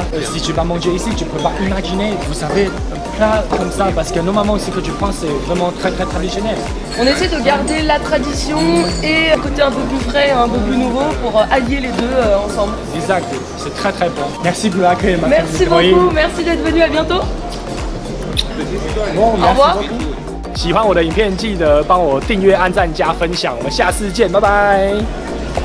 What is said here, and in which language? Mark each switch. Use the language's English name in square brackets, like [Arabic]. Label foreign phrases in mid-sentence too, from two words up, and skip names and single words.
[French] Si tu vas manger ici, tu ne peux pas imaginer, vous savez, un plat comme ça, parce que normalement ce que tu prends c'est vraiment très traditionnel. On essaie de garder la tradition et un côté un peu plus frais, un peu plus nouveau pour allier les deux ensemble. Exact, c'est très bon. Merci pour l'accueil Merci beaucoup, merci d'être venu, à bientôt. Bon, au revoir. [Chinese] 喜欢我的影片，记得帮我订阅、按赞、加分享。我们下次见，拜拜。